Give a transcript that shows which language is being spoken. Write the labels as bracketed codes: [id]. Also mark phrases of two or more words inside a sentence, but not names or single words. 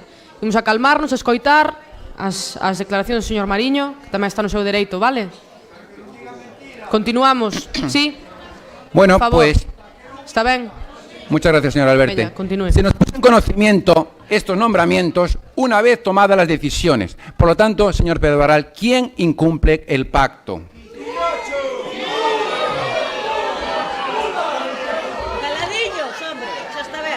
[gl] Imos a calmarnos, a escoitar as declaracións do señor Mariño, que tamén está no seu dereito, vale? Continuamos, sí? Bueno, por favor. [es] pues... [gl] Está ben? [es] Muchas gracias, señor Alberte. Venga, continúe. Se nos puso en conocimiento estos nombramientos una vez tomadas las decisiones. Por lo tanto, señor Pedro Barral, ¿quién incumple el pacto? [gl] Caladillos, hombre, xa está ben.